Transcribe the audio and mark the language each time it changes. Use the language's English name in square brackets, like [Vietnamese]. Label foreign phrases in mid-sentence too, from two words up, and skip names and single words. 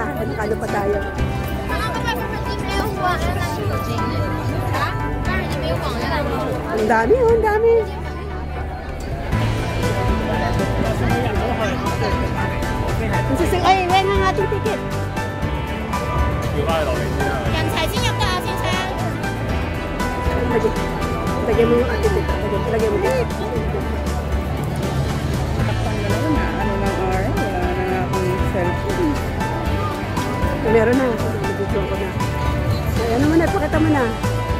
[Filipino] Ano pa tayo? 啊， Ang dami, oh, ang dami. Ay, wen ang ating ticket. [Cantonese] 人齊先入得啊，先生。 [Filipino] Lagyan mo yung ating ticket. Lagyan mo ticket. Takpan na naman na. Ano ng oras? Wala na nga akong cellphone. Meron na. Video ko na. Ay, ano mo na, pakita mo na.